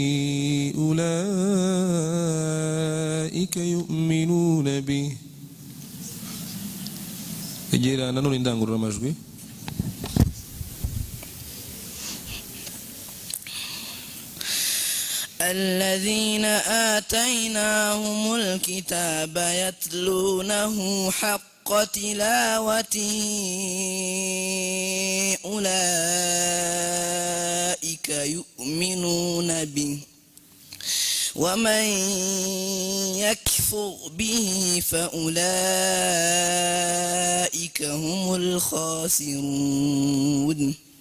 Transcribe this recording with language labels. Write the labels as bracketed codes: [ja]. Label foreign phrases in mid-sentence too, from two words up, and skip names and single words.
[ar] أولئك يؤمنون به. [rw] Ejira nanu nindangurura amajwi. [ar] الذين آتيناهم الكتاب يتلونه حق تلاوته أولئك يؤمنون به ومن يكفر به فأولئك هم الخاسرون.